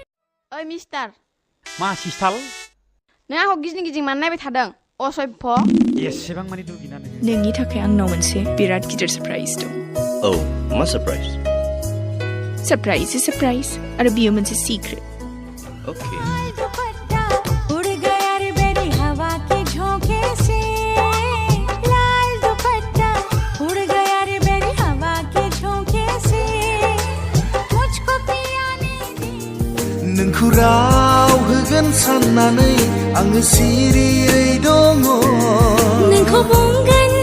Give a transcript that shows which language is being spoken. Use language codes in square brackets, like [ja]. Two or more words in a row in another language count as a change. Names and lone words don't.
[brx] ओइ मिस्टार, मा सिस्टाल? नों आंखौ गिदिं गिदिं मानो नायबाय थादों? असभ्य। एसेबां मानि दुगिना नोङो? नोंनि थाखाय आंनाव मोनसे बिराद गिदिर सरप्राइज दं। औ मा सरप्राइज? सरप्राइज आरो बियो मोनसे सिक्रेट। ओके [hi] दुपट्टा उड़ गया रे मेरी हवा के झोंके से। लाल दुपट्टा उड़ गया रे मेरी हवा के झोंके से। मुझको पिया ने दी [brx] नोंखौ राव होगोन साननानै आङो सिरियै दङ। नोंखौ बुंगोन